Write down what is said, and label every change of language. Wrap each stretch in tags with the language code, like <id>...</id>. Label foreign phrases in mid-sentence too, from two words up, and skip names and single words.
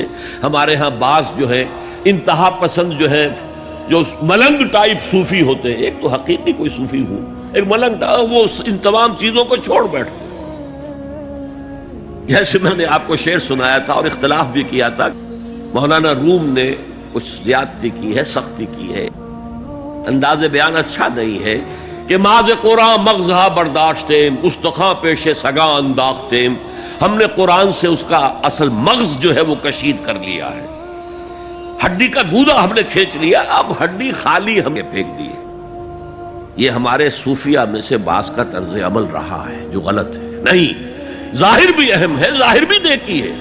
<ur>ہمارے ہاں بعض جو ہے انتہا پسند جو ہے، جو ملنگ ٹائپ صوفی ہوتے ہیں، ایک تو حقیقی کوئی صوفی ہو، ایک ملنگ ٹائپ، وہ ان تمام چیزوں کو چھوڑ بیٹھتے ہیں۔ جیسے میں نے آپ کو شعر سنایا تھا اور اختلاف بھی کیا تھا، مولانا روم نے کچھ زیادتی کی ہے، سختی کی ہے، انداز بیان اچھا نہیں ہے کہ</ur> <fa>ماز قرآن مغزہ برداشتیم استخاں پیش سگاں انداختیم،</fa> <ur>ہم نے قرآن سے اس کا اصل مغز جو ہے وہ کشید کر لیا ہے، ہڈی کا گودا ہم نے کھینچ لیا، اب ہڈی خالی ہمیں پھینک دی ہے۔ یہ ہمارے صوفیہ میں سے بعض کا طرز عمل رہا ہے جو غلط ہے۔ نہیں، ظاہر بھی اہم ہے، ظاہر بھی نیکی ہے۔</ur>